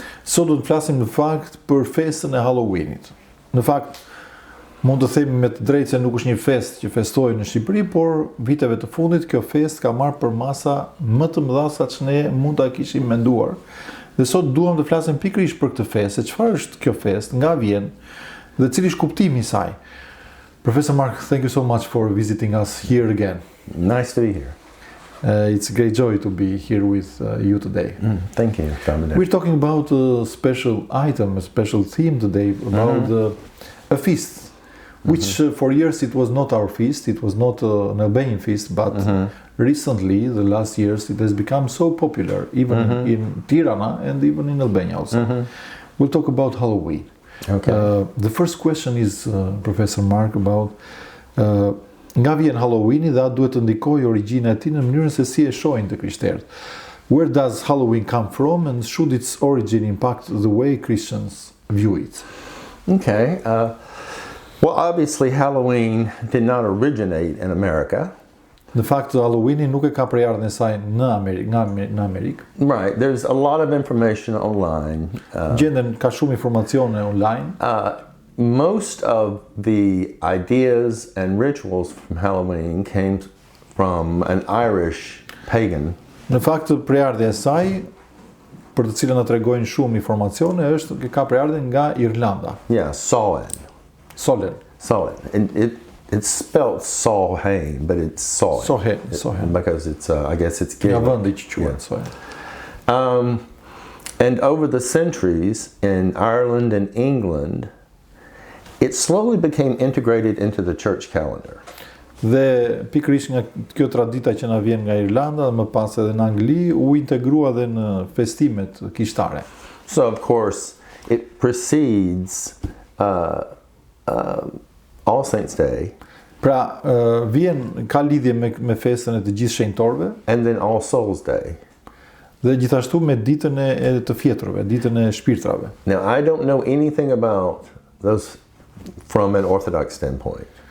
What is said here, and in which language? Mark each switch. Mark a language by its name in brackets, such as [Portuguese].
[Albanian] Sot do të flasim në fakt për festën e Halloweenit. Në fakt, mund të themi me të drejtë se nuk është një fest që festohet në Shqipëri, por viteve të fundit kjo fest ka marrë për masa më të mëdha sa që ne mund ta kishim menduar. Dhe sot duam të flasim pikërisht për këtë festë, se çfarë është kjo festë, nga vjen dhe cili është kuptimi I saj. [English] Professor Mark, thank you so much for visiting us here again. Nice to be here. It's a great joy to be here with you today. Thank you, Dominic. We're talking about a special item, a special theme today, about a feast, which for years it was not our feast, it was not an Albanian feast, but recently, the last years, it has become so popular, even in Tirana and even in Albania also. We'll talk about Halloween. Okay. The first question is, Professor Mark, about [Albanian] nga vjen Halloweeni dhe atë duhet të ndikojë origjina e tij në mënyrën se si e shohin të krishterët. [English] Where does Halloween come from and should its origin impact the way Christians view it? Okay. Well, obviously, Halloween did not originate in America. [Albanian] Në fakt, Halloweeni nuk e ka përjardhjen e saj në Amerikë. [English] Right. There's a lot of information online. [Albanian] Gjenden ka shumë informacione online. [English] Most of the ideas and rituals from Halloween came from an Irish pagan. [Albanian] Në fakt, përjardhja e saj, për të cilën na tregojnë shumë informacione, është ka përjardhjen nga Irlanda. [English] Yeah, Samhain. Solen. And it's spelled Samhain, but it's Samhain. Samhain. Because it's, I guess it's Gaelic. [Albanian] Nga vendi që quhet Samhain. [English] And over the centuries in Ireland and England, it slowly became integrated into the church calendar. [Albanian] Dhe pikërisht nga kjo tradita që na vjen nga Irlanda dhe më pas edhe në Angli u integrua dhe në festimet kishtare. [English] So of course it precedes All Saints Day. [Albanian] Pra ka lidhje me festën e të gjithë shenjtorëve. [English] And then All Souls Day. [Albanian] Dhe gjithashtu me ditën e të fjeturve, ditën e shpirtrave. [English] Now I don't know anything about those from an Orthodox standpoint.